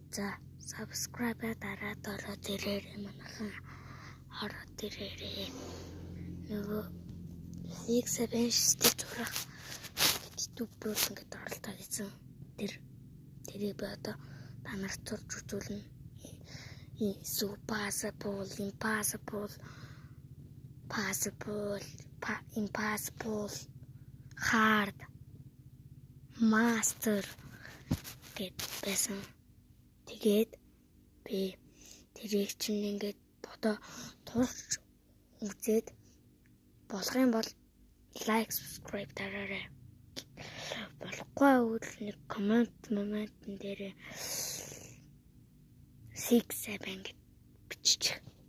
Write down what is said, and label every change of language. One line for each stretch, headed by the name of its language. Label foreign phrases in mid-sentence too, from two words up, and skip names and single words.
Mongolian: За subscribe дараад ороод ирээрэй манайхан. Ороод ирээрэй. Нөгөө 6-7 штеп зурах YouTube руу ингээд оролдоод ийсэн. Тэрийг би одоо та нарт зурж үзүүлнэ.
English: Impossible, hard, master
Mongolian: гэд байсан. Тэгээд би тэрийг чинь ингээд бодоо турш үзээд болох юм бол лайк, subscribe дараарай. Болохгүй бол нэг коммент дээр 6-7 гэд бичих.